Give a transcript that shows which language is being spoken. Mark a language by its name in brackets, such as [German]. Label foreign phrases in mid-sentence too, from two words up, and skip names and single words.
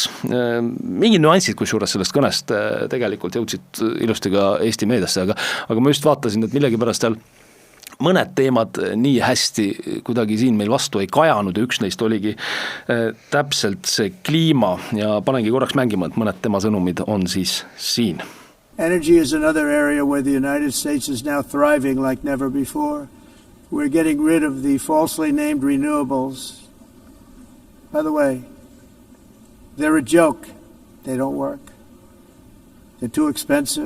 [Estonian] Mingid nüansid, kusjuures sellest kõnest tegelikult jõudsid ilusti ka Eesti meediasse, aga ma just vaatasin, et millegipärast seal mõned teemad nii hästi kuidagi siin meil vastu ei kajanud ja üks neist oligi täpselt see kliima ja panengi korraks mängima, et mõned tema sõnumid on siis siin. [English] Energy is another area where the United States is now thriving like never before. We're getting rid of the falsely named renewables. By the way, they're a joke. They don't work. They're too expensive.